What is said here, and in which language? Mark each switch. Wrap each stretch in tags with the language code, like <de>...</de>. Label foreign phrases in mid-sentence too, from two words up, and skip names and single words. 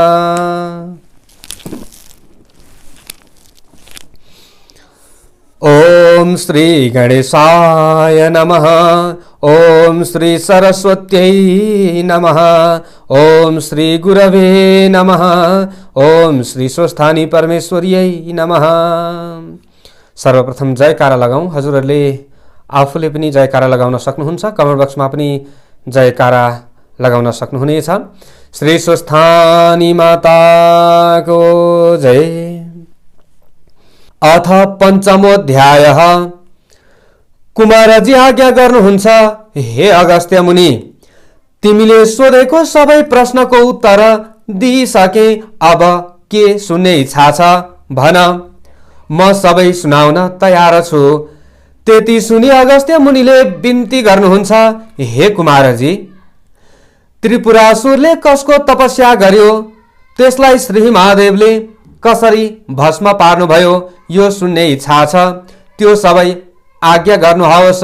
<sa>ओम श्री गणेशाय नमः। ओम श्री सरस्वत्यै नमः। ओम श्री गुरवे नमः। ओम श्री स्वस्थानी परमेश्वर्यै नमः।</sa> <ne>सर्वप्रथम जयकारा लगाऊं। हजुरहरूले आफूले पनि जयकारा लगाउन सक्नुहुन्छ। कमेन्ट बक्समा पनि जयकारा लगाउन सक्नुहुनेछ। श्री स्वस्थानी माताको जय।</ne> <sa>अथ पंचमोऽध्यायः</sa> <ne>कुमारजी आज्ञा गर्नुहुन्छ, हे अगस्त्य मुनि, तिमीले सोधेको सबै प्रश्नको उत्तर दिइसके, अब के सुन्ने इच्छा छ भन, म सबै सुनाउन तयार छु। त्यति सुनि अगस्त्य मुनिले बिन्ती गर्नुहुन्छ, हे कुमारजी, त्रिपुरासुरले कसको तपस्या गर्यो, त्यसलाई श्री महादेवले कसरी भस्म पार्नुभयो, यो सुन्ने इच्छा छ, त्यो सबै आज्ञा गर्नुहोस्।</ne>